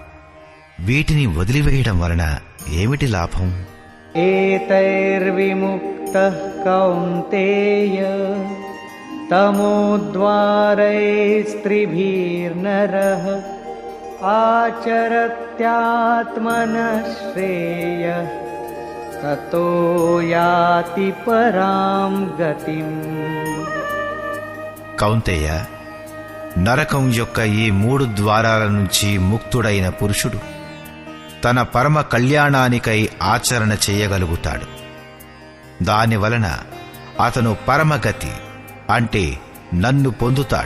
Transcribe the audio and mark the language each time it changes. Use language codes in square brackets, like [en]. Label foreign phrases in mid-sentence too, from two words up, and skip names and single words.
[te] వీటిని వదిలివేయడం వలన ఏమిటి లాభం? [sa] ఏతైర్విముక్తః కౌంతేయ తమోద్వారైస్త్రిభిర్నరః ఆచరత్యాత్మనః శ్రేయః తతో యాతి పరాం గతిం. కౌంతేయ, [te] నరకం యొక్క ఈ 3 ద్వారాల నుంచి ముక్తుడైన పురుషుడు తన పరమ కళ్యాణానికై ఆచరణ చేయగలుగుతాడు. దానివలన అతను పరమగతి అంటే నన్ను పొందుతాడు.